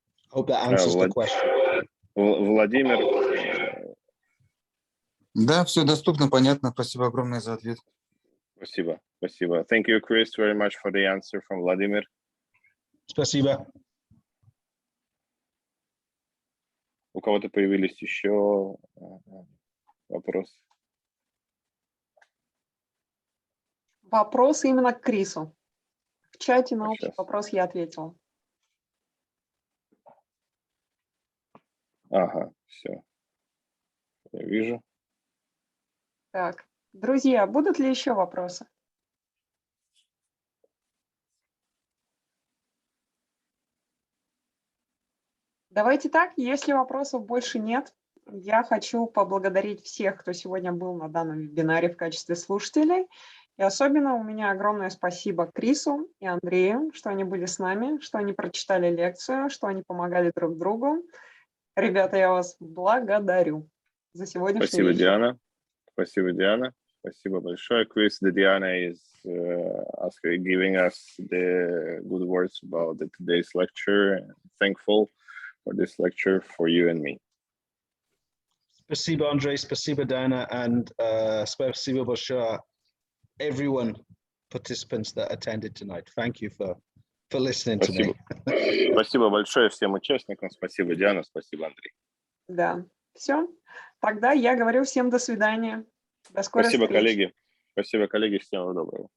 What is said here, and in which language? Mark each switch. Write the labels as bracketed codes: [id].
[en] Hope that answers the question. [ru] Владимир. Да, все доступно, понятно. Спасибо огромное за ответ. Спасибо, спасибо. [en] Thank you, Chris, very much for the answer from Vladimir. [ru] Спасибо. У кого-то появились еще вопросы? Вопросы именно к Крису. В чате на общий вопрос я ответила. Ага, все. Я вижу. Так, друзья, будут ли еще вопросы? Давайте так, если вопросов больше нет, я хочу поблагодарить всех, кто сегодня был на данном вебинаре в качестве слушателей. И особенно у меня огромное спасибо Крису и Андрею, что они были с нами, что они прочитали лекцию, что они помогали друг другу. Ребята, я вас благодарю за сегодняшний Спасибо, вечер. Диана. Спасибо, Диана. Спасибо большое. [en] Chris, Diana is giving us the good words about today's lecture. And thankful for this lecture for you and me. [ru] Спасибо, Андрей, спасибо, [en] Diana, and [ru] спасибо большое [en] everyone, participants that attended tonight. Thank you for listening to me. [ru] Спасибо большое всем участникам. Спасибо, Диана. Спасибо, Андрей. Да, все. Тогда я говорю всем до свидания. До скорой встречи. Спасибо, коллеги. Спасибо, коллеги. Всего доброго.